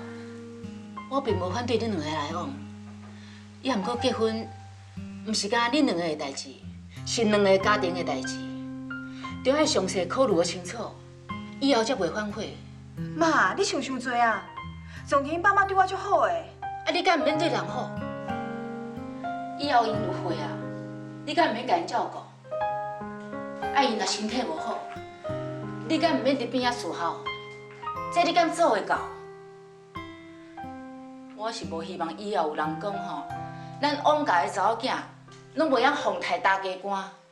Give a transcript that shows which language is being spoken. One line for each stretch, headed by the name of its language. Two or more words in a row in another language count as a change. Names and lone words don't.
Min Nan Chinese: 我并无反对恁两个来往，也毋过结婚，毋是干恁两个的代志，是两个家庭的代志，着爱详细考虑清楚，以后才袂反悔。妈，你想伤多啊！ 总田爸妈对我足好诶。啊，你敢唔免对人好？以后因有岁啊，你敢唔免甲因照顾？啊，因若身体无好，你敢唔免伫边仔伺候？这你敢做会到？我是无希望以后有人讲吼，咱王家的查某囝拢袂晓奉太大家官。